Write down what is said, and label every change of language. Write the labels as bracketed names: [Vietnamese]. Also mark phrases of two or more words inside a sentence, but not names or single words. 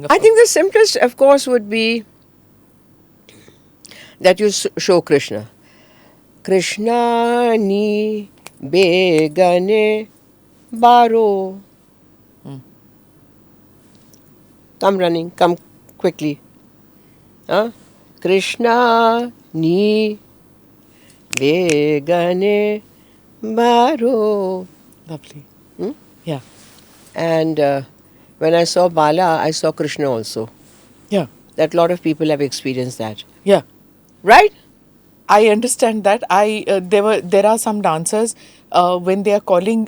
[English] I think the simplest, of course, would be that you show Krishna. [Kannada] Krishna ni begane baro. [English] Come running, come quickly. [Kannada] Krishna ni begane baro. [English] Lovely. Hmm? Yeah. And when I saw Bala, I saw Krishna also. Yeah. That a lot of people have experienced that. Yeah. Right? I understand that. There are some dancers when they are calling.